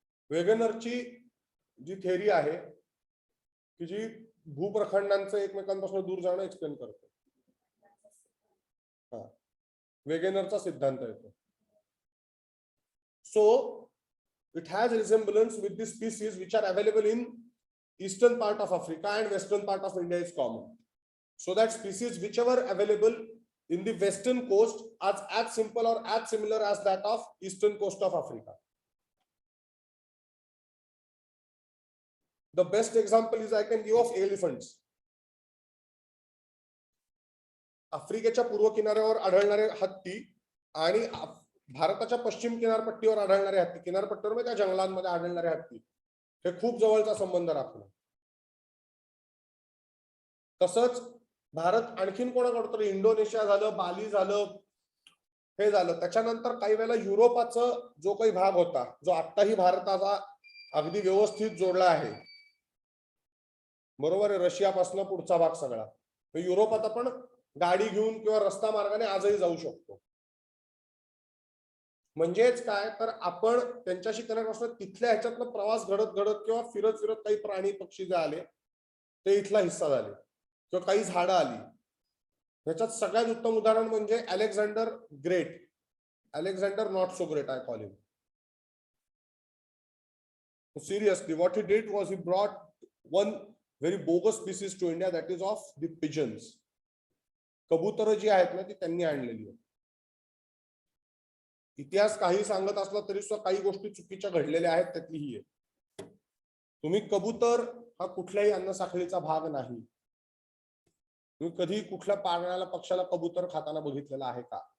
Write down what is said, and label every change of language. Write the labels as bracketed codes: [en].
[mr] वेगनरची जी theory आहे की जी भूप्रखंडांचं एकमेकांपासून दूर जाणं एक्सप्लेन करते. वेगनरचा सिद्धांत येतो. [en] So it has resemblance with the species which are available in eastern part of Africa and western part of India is common. So that species whichever available in the western coast are as simple or as similar as that of eastern coast of Africa. The best example is I can give of elephants. [mr] आफ्रिकेच्या पूर्व किनाऱ्यावर आढळणारे हत्ती आणि भारताच्या पश्चिम किनारपट्टीवर आढळणारे हत्ती, किनारपट्टीवर त्या जंगलांमध्ये आढळणारे हत्ती, हे खूप जवळचा संबंध राखला. तसंच भारत आणखीन कोणाकडे तरी इंडोनेशिया झालं, बाली झालं, हे झालं. त्याच्यानंतर काही वेळेला युरोपाचा जो काही भाग होता जो आत्ताही भारताचा अगदी व्यवस्थित जोडला आहे, बरोबर आहे, रशियापासून पुढचा भाग सगळा, युरोपात आपण गाडी घेऊन किंवा रस्ता मार्गाने आजही जाऊ शकतो. म्हणजेच काय तर आपण त्यांच्याशी करण्यापासून तिथल्या ह्याच्यातनं प्रवास घडत घडत किंवा फिरत फिरत काही प्राणी पक्षी जे आले ते इथला हिस्सा झाले किंवा काही झाडं आली. ह्याच्यात सगळ्यात उत्तम उदाहरण म्हणजे Alexander great, [en] Alexander not so great I call him. Seriously, what he did was he brought one very bogus species to India, that is of the pigeons. [mr] कबूतर जी आहेत ना ती त्यांनी आणलेली आहे. इतिहास काही सांगत असला तरी सुद्धा काही गोष्टी चुकीच्या घडलेल्या आहेत, त्यातली ही आहे. तुम्ही कबूतर हा कुठल्याही अन्न साखळीचा भाग नाही. तुम्ही कधी कुठल्या पाळणाऱ्या पक्षाला कबूतर खाताना बघितलेला आहे का?